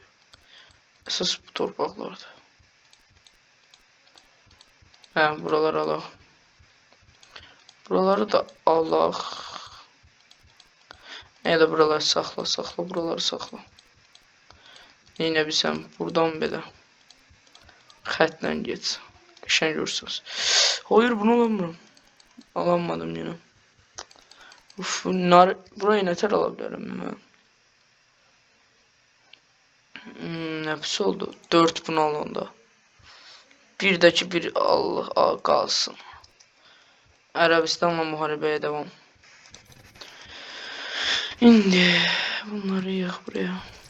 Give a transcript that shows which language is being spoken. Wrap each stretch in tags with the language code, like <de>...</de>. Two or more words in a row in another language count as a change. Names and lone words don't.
<az>Əsas bu torpaqlardır. Buraları alaq. Buraları da alaq. Ya da buraları saxla. Buraları saxla. Neynə bilsəm buradan belə. Xətlə geç. Qəşəng görürsünüz.</az> <tr>Hayır bunu alamıram. Alamadım yine.</tr> <az>Uf, burayı nətər ala bilərəm mən? Nəfis oldu. 4 bunu alanda. Birdəki bir Allah qalsın. Ərəbistanla müharibəyə devam. İndi bunları yığ buraya.</az>